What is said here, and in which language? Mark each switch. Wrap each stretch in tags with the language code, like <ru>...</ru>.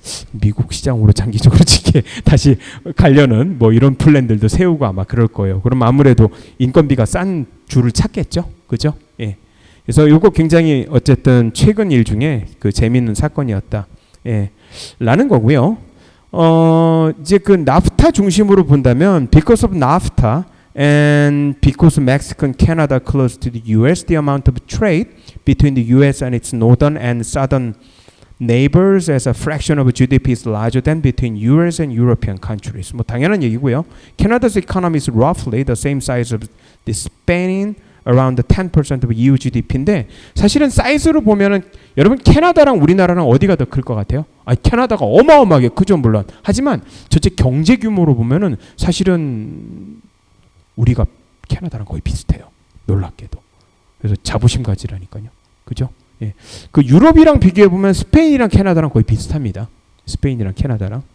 <ko>미국 시장으로 장기적으로 지게 다시 가려는 뭐 이런 플랜들도 세우고 아마 그럴 거예요. 그럼 아무래도 인건비가 싼 줄을 찾겠죠. 그죠? 그래서 이거 굉장히 어쨌든 최근 일 중에 그 재미있는 사건이었다. 라는 거고요. 이제 그 나프타 중심으로 본다면</ko> <en>because of NAFTA and because Mexico and Canada close to the US, the amount of trade between the US and its northern and southern neighbors as a fraction of GDP is larger than between US and European countries.</en> <ko>뭐 당연한 얘기고요.</ko> <en>Canada's economy is roughly the same size of the Spain around 10% of EU GDP인데</en> <ko>사실은 사이즈로 보면은 여러분 캐나다랑 우리나라랑 어디가 더 클 것 같아요? 캐나다가 어마어마하게 크죠 물론. 하지만 전체 경제 규모로 보면은 사실은 우리가 캐나다랑 거의 비슷해요. 놀랍게도. 그래서 자부심 가지라니까요. 그죠? 그 유럽이랑 비교해 보면 스페인이랑 캐나다랑 거의 비슷합니다. 스페인이랑 캐나다랑.</ko>